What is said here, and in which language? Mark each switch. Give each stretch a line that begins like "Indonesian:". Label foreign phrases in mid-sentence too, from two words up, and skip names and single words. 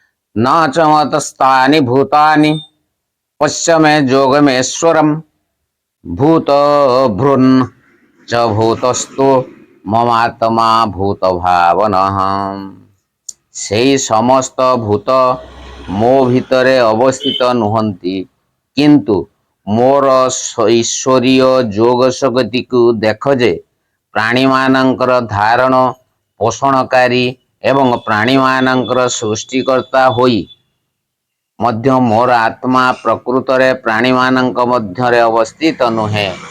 Sanskrit: न च मतस्तानि भूतानि पश्य मे जोगमेश्वरम भूत भृन् च भूतस्तु ममात्मा भूत भावनः।
Odia: ସେଇ ସମସ୍ତ ଭୂତ ମୋ ଭିତରେ ଅବସ୍ଥିତ ନୁହନ୍ତି, କିନ୍ତୁ ମୋର ଈଶ୍ୱରୀୟ ଯୋଗ ଶକ୍ତି କୁ ଦେଖ ଯେ ପ୍ରାଣୀ ମାନଙ୍କର ଧାରଣ ପୋଷଣକାରୀ ଏବଂ ପ୍ରାଣୀ ମାନଙ୍କର ସୃଷ୍ଟିକର୍ତ୍ତା ହୋଇ ମଧ୍ୟ ମୋର ଆତ୍ମା ପ୍ରକୃତରେ ପ୍ରାଣୀ ମାନଙ୍କ ମଧ୍ୟରେ ଅବସ୍ଥିତ ନୁହେଁ।